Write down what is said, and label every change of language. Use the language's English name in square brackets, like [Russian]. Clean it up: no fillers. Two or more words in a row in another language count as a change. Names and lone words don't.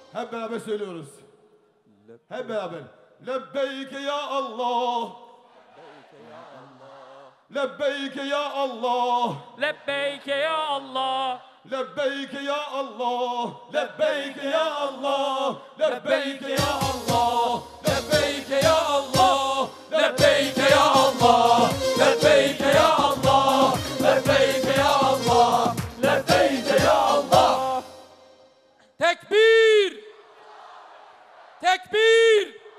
[Turkish] hep beraber söylüyoruz. Hep beraber. [Arabic] لبيك يا الله. لبيك يا الله. لبيك يا الله. لبيك يا الله. لبيك يا الله. لبيك يا الله. لبيك يا الله، لبيك يا الله، لبيك يا الله، لبيك يا الله، لبيك يا الله. [Turkish] Tekbir! Tekbir!